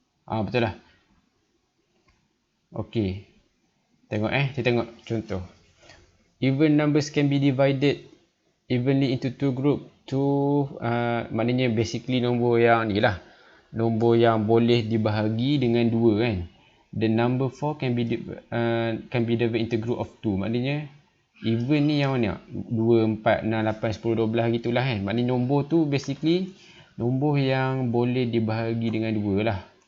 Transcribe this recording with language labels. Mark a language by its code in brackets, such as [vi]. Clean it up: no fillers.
[ms] Betul lah. Okey. Tengok kita tengok contoh. [en] Even numbers can be divided evenly into two group. [ms] Maknanya basically nombor yang ni lah. Nombor yang boleh dibahagi dengan 2 kan. [en] The number 4 can be divided into group of 2. [ms] Maknanya even ni yang mana? 2, 4, 6, 8, 10, 12 gitulah kan. Maknanya nombor tu basically nombor yang boleh dibahagi dengan 2 lah.